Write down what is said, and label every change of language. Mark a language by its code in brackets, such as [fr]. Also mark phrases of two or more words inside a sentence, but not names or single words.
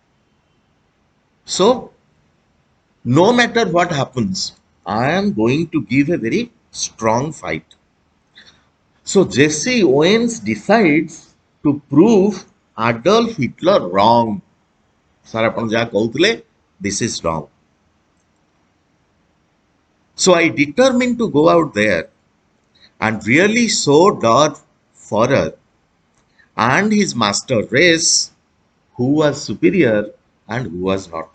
[en] So, no matter what happens, I am going to give a very strong fight. So, Jesse Owens decides to prove Adolf Hitler wrong. Sir, [or] ଆପଣ ଯାହା କହୁଥିଲେ, [en] this is wrong. So I determined to go out there and really show Darth Führer and his master race who was superior and who was not.